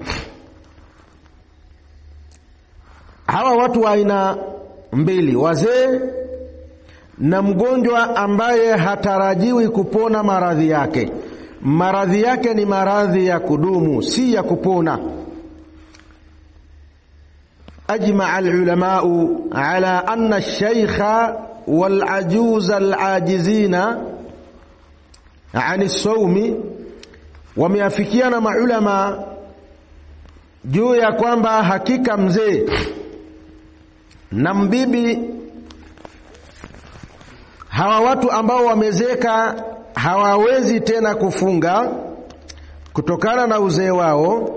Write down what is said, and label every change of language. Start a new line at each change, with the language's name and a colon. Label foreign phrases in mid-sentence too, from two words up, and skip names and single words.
Swahili: Hawa watu wa aina mbili, wazee na mgonjwa ambaye hatarajiwi kupona maradhi yake. Maradhi yake ni maradhi ya kudumu, si ya kupona.
Arabic: أجمع العلماء على أن الشيخ والعجوز العاجزين عن الصوم،
Swahili: wameafikiana maulama juu ya kwamba hakika mzee na mbibi, hawa watu ambao wamezeka hawawezi tena kufunga kutokana na uzee wao.